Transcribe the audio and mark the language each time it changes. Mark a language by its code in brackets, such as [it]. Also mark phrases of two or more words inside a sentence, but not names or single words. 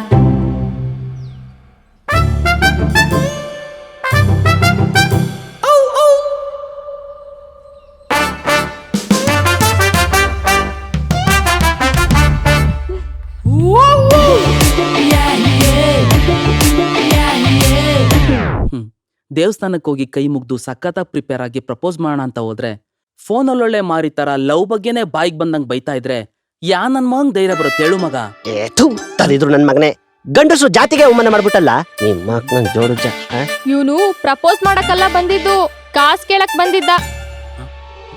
[kn] Oh oh. Whoa whoa. Yeah yeah. Yeah yeah. ದೇವಸ್ಥಾನಕ್ಕೆ ಹೋಗಿ ಕೈ ಮುಗ್ದು ಸಖತ್ತಾಗಿ ಪ್ರಿಪೇರ್ ಆಗಿ ಪ್ರಪೋಸ್ ಮಾಡೋಣ ಅಂತ ಹೋದ್ರೆ ಫೋನಲ್ಲೊಳ್ಳೆ ಮಾರಿ ತರ ಲವ್ ಬಗ್ಗೆನೆ ಬಾಯಿಗೆ ಬಂದಂಗ್ ಬೈತಾ ಇದ್ರೆ ಯಾ ನನ್ ಮಗಂಗ್ ಧೈರ್ಯ ಬರುತ್ತೆ ಹೇಳು ಮಗ? ತರಿದ್ರು ನನ್ ಮಗನೇ, ಗಂಡಸರು ಜಾತಿಗೆ ಅವಮಾನ ಮಾಡ್ಬಿಟ್ಟಲ್ಲ ನಿಮ್ಮ ನನ್ ಜೋಡುಜ. ಇವನು ಪ್ರಪೋಸ್ ಮಾಡಕ್ಕಲ್ಲ ಬಂದಿದ್ದು, ಕಾಸ್ ಕೇಳಕ್ ಬಂದಿದ್ದ.